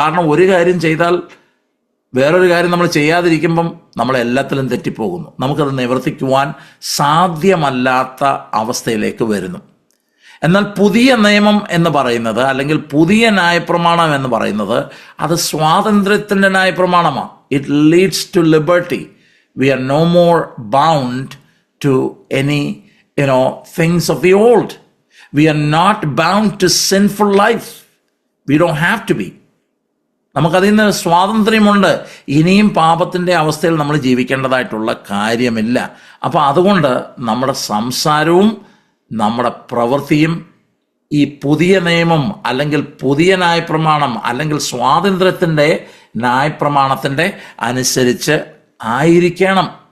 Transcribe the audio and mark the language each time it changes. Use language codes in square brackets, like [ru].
[ml] കാരണം ഒരു കാര്യം ചെയ്താൽ വേറൊരു കാര്യം നമ്മൾ ചെയ്യാതിരിക്കുമ്പം നമ്മൾ എല്ലാത്തിലും തെറ്റിപ്പോകുന്നു. നമുക്കത് നിവർത്തിക്കുവാൻ സാധ്യമല്ലാത്ത അവസ്ഥയിലേക്ക് വരുന്നു. എന്നാൽ പുതിയ നിയമം എന്ന് പറയുന്നത്, അല്ലെങ്കിൽ പുതിയ ന്യായപ്രമാണം എന്ന് പറയുന്നത്, അത് സ്വാതന്ത്ര്യത്തിൻ്റെ ന്യായപ്രമാണമാണ്. [en] It leads to liberty. We are no more bound to any, things of the old. We are not bound to sinful life. We don't have to be. [ml] നമുക്കതിൽ നിന്ന് സ്വാതന്ത്ര്യമുണ്ട്. ഇനിയും പാപത്തിൻ്റെ അവസ്ഥയിൽ നമ്മൾ ജീവിക്കേണ്ടതായിട്ടുള്ള കാര്യമില്ല. അപ്പോൾ അതുകൊണ്ട് നമ്മുടെ സംസാരവും നമ്മുടെ പ്രവൃത്തിയും ഈ പുതിയ നിയമം, അല്ലെങ്കിൽ പുതിയ ന്യായപ്രമാണം, അല്ലെങ്കിൽ സ്വാതന്ത്ര്യത്തിൻ്റെ ന്യായപ്രമാണത്തിൻ്റെ അനുസരിച്ച് ആയിരിക്കണം.